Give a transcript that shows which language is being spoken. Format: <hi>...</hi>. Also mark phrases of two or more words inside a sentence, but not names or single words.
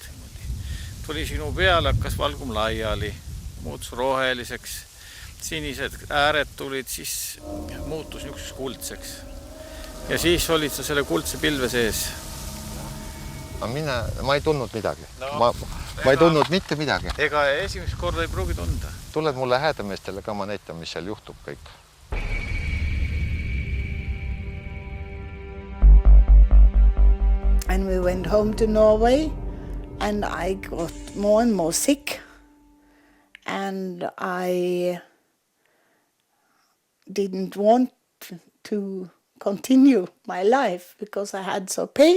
<et>Tuli sinu peale, hakkas valgum laiali, muutus roheliseks, sinised ääred tulid, siis muutus niisuguseks kuldseks. Ja siis olid sa selle kuldse pilve sees. Ma ei tundnud midagi. Ma ei tundnud mitte midagi. Ega esimest korda ei pruugi tunda. Tuled mulle häädemeestele ka ma näitan, mis seal juhtub kõik.</et> <en>And we went home to Norway and I got more and more sick and I didn't want to continue my life because I had so pain.</en>